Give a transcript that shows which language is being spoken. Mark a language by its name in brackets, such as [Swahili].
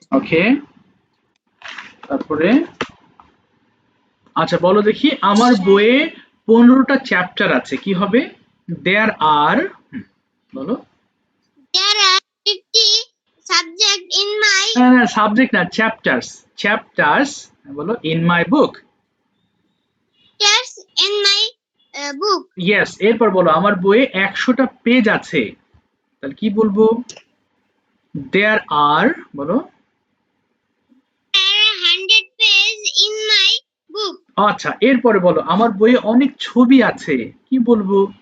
[Bangla] ওকে, তারপরে আচ্ছা বলো দেখি, আমার বইয়ে 15টা চ্যাপ্টার আছে, কি হবে? [English] There are, বলো। There are 50 subjects in my [Bangla] না সাবজেক্ট না, চ্যাপ্টার্স। চ্যাপ্টার্স বলো [English] In my book. chapters in my book. [Bangla] Yes, এরপর বলো আমার বইয়ে 100টা পেজ আছে, তাহলে কি বলবো? [English] There are, বলো। There are 100 pages in my book. [Bangla] আচ্ছা এরপরে বলো আমার বইয়ে অনেক ছবি আছে, কি বলবো?